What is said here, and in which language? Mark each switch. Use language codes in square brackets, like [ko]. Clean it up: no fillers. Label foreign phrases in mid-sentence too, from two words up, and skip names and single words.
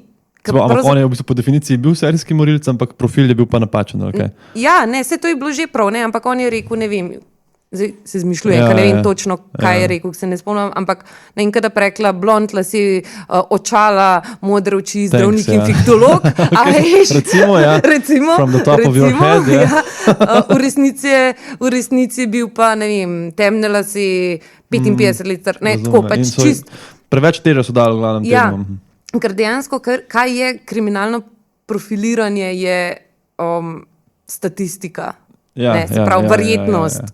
[sl] Ampak on je v bistvu po definiciji bil serijski morilec, ampak profil je bil pa napačen. Okay? Ja, ne, vse to je bilo že prav, ne? Ampak on je rekel, ne vem, zdaj se zmišljujem, ker ne vem točno, kaj je rekel, se ne spomnim, ampak ne vem, kada prekla blond lasi, očala, modre oči, zdravnik in fiktolog. Recimo, [en] from the top of your head. [sl] V resnici je bil pa, ne vem, temne lasi, 55 let, ne, tako pač čist. Preveč težo so dali v glavnem temu. Ker dejansko, kaj je kriminalno profiliranje, je statistika, verjetnost.